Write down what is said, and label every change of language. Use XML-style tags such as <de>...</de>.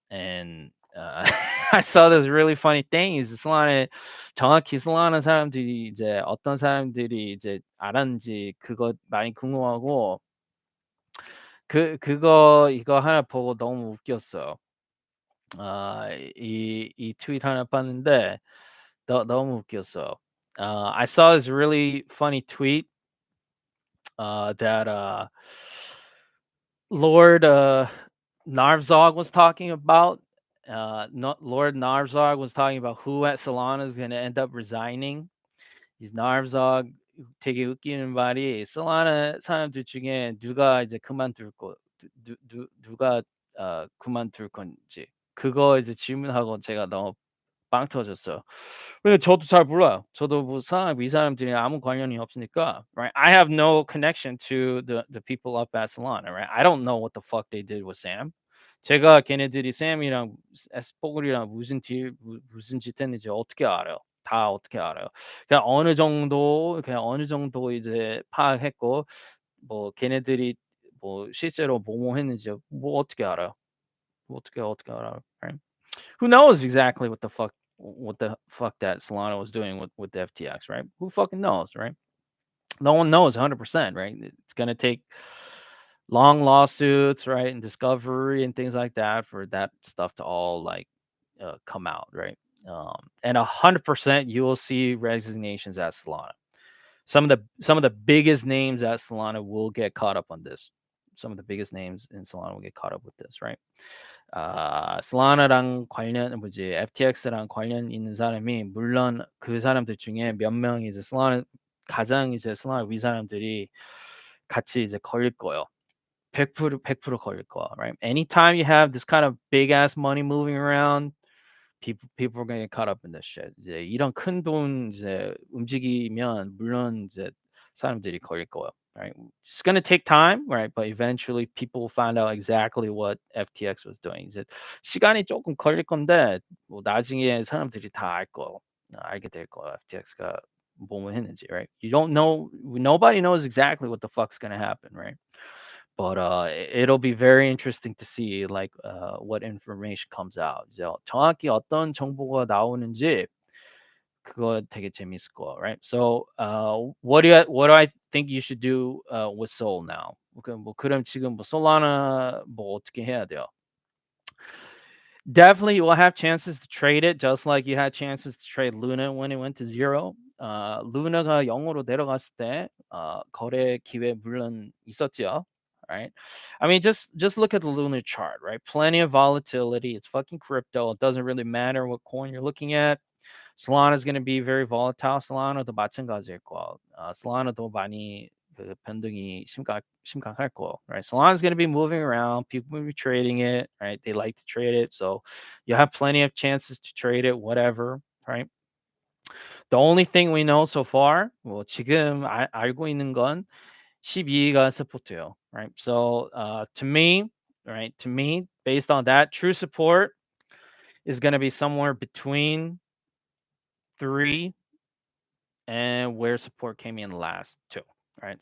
<en>And I saw this really funny thing.</en> <ko>is Solana 정확히 Solana 사람들이 이제 어떤 사람들이 이제 알았는지 그거 많이 궁금하고 그거 이거 하나 보고 너무 웃겼어요. 이 트윗 하나 봤는데 너무 웃겼어.</ko> <en>I saw this really funny tweet that Lord Narvzog was talking about. Lord Narvzog was talking about who at Solana is going to end up resigning. He's Narvzog.</en> <ko>되게 웃기는 말이 솔라나 사람들 중에 누가 이제 그만둘 거 누가 그만둘 건지 그거 이제 질문하고 제가 너무 빵 터졌어요. 근데 저도 잘 몰라요. 저도 뭐 이 사람들이랑 아무 관련이 없으니까,</ko> <en>right? I have no connection to the people up at Solana, right? I don't know what the fuck they did with Sam.</en> <ko>제가 걔네들이 샘이랑 에스포글이랑 무슨 짓 했는지 어떻게 알아요? 다 어떻게 알아요? 그냥 어느 정도 이제 파악했고 뭐 걔네들이 뭐 실제로 뭐뭐 했는지 뭐 어떻게 알아요? 뭐 어떻게 알아요?</ko> <en>Right? Who knows exactly what the fuck that Solana was doing with the FTX, right? Who fucking knows, right? No one knows 100%, right? It's gonna take long lawsuits, right, and discovery and things like that for that stuff to all like come out, right? And 100% you will see resignations at Solana. Some of the biggest names at Solana will get caught up on this. Some of the biggest names in Solana will get caught up with this, right?</en> <ko>솔라나랑 관련 뭐지 FTX랑 관련 있는 사람이 물론 그 사람들 중에 몇 명이 이제 솔라나 가장 이제 솔라나 위 사람들이 같이 이제 걸릴 거예요. 100% 걸릴 거야,</ko> <en>right? Anytime you have this kind of big ass money moving around, people are gonna get caught up in this shit.</en> <ko>이제 이런 큰돈 이제 움직이면 물론 이제 사람들이 걸릴 거예요.</ko> <en>Right? It's gonna take time, right? But eventually people will find out exactly what FTX was doing.</en> <ko>이제 시간이 조금 걸릴 건데 뭐 나중에 사람들이 다 알게 될 거야. FTX가 뭐뭐 했는지,</ko> <en>right? You don't know. Nobody knows exactly what the fuck's gonna happen, right? But it'll be very interesting to see like what information comes out.</en> <ko>이제 정확히 어떤 정보가 나오는지 그거 되게 재밌을 거야,</ko> <en>right? So what do I think you should do with Soul now?</en> <ko>그럼 지금 뭐 솔라나 뭐 어떻게 해야 돼요?</ko> <en>Definitely, you will have chances to trade it, just like you had chances to trade Luna when it went to zero.</en> <ko>루나가 0으로 내려갔을 때 거래 기회 물론 있었죠.</ko> <en>Right? I mean, just look at the Luna chart, right? Plenty of volatility. It's fucking crypto. It doesn't really matter what coin you're looking at. Solana is going to be very volatile.</en> <ko>Solana도 마찬가지일 거야. Solana도 많이 그 변동이 심각할 거야.</ko> <en>Right? Solana is going to be moving around. People will be trading it. Right? They like to trade it, so you have plenty of chances to trade it. Whatever. Right? The only thing we know so far,</en> <ko>뭐 지금 알고 있는 건 12가 서포트예요.</ko> <en>Right? So to me, right? To me, based on that, true support is going to be somewhere between 3 and where support came in last too. Right.</en>